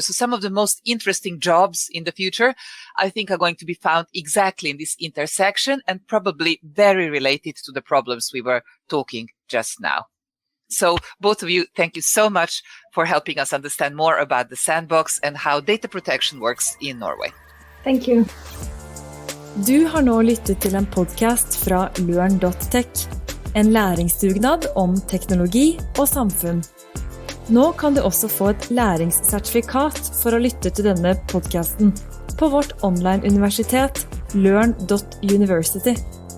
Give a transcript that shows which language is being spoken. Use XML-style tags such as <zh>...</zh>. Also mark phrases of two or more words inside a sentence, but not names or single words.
<en>So some of the most interesting jobs in the future, I think, are going to be found exactly in this intersection, and probably very related to the problems we were talking just now. So both of you, thank you so much for helping us understand more about the sandbox and how data protection works in Norway. Thank you.</en> <no>Du har nå lyttet til en podcast fra LØRN.tech, en læringsdugnad om teknologi og samfunn. Nå kan du også få et læringssertifikat for å lytte til denne podcasten på vårt online universitet LØRN.university.</no>